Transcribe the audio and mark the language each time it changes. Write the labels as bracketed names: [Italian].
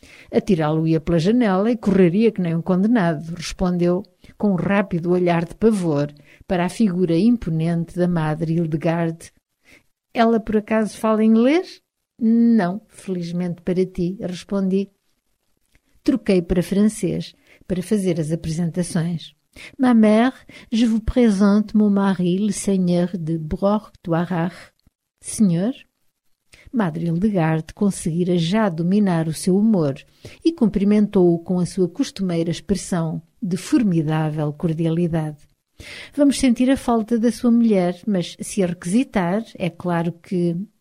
[Portuguese] Atirá-lo-ia pela janela e correria que nem um condenado, respondeu, com um rápido olhar de pavor para a figura imponente da madre Hildegarde. Ela, por acaso, fala inglês? Não, felizmente para ti, respondi. Troquei para francês, para fazer as apresentações. [French] Ma mère, je vous présente mon mari, le seigneur de Broc-Toirard. [Portuguese] Senhor? Madre Hildegarde conseguira já dominar o seu humor e cumprimentou-o com a sua costumeira expressão de formidável cordialidade. Vamos sentir a falta da sua mulher, mas se a requisitar, é claro que...